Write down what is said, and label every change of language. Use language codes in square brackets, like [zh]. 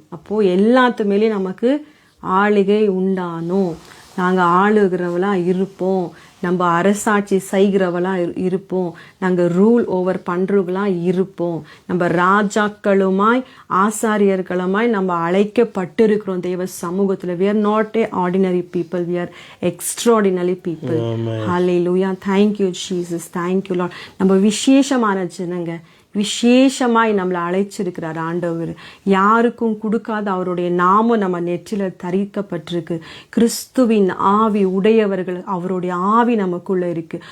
[ta] அப்போ எல்லாத்து மேலேயும் நமக்கு ஆளுகை உண்டானோம். நாங்க ஆளுகிறவளா இருப்போம், நம்ம அரசாட்சி செய்கிறவளா இருப்போம், நாங்க [en] rule over [ta] பண்றவங்களா இருப்போம், நம்ம ராஜாக்களுமாய் ஆசாரியர்களுமாய் நம்ம அழைக்கப்பட்டிருக்கிறோம் தேவ சமூகத்துல. [en] we are not a ordinary people, we are extraordinary people. hallelujah, thank you Jesus, thank you Lord. [ta] நம்ம விசேஷமான ஜனங்க, விசேஷமாய் நம்மளை அழைச்சிருக்கிறார் ஆண்டவர். யாருக்கும் கொடுக்காத அவருடைய நாமம் நம்ம நெற்றில தரிக்கப்பட்டிருக்கு. கிறிஸ்துவின் ஆவி உடையவர்கள், அவருடைய ஆவி நமக்குள்ள இருக்கு.